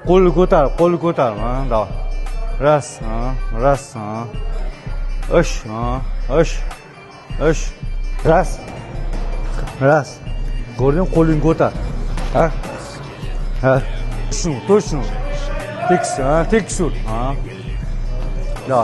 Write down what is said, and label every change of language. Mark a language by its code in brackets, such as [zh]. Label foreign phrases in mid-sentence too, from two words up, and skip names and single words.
[uz] Qo'lni ko'tar, [ru] давай. Раз, раз, [uz] ish, ish. [ru] Раз. [uz] Ko'rding, qo'lingni ko'tar. Ha. Точно. Tekis ur. [ru] Давай.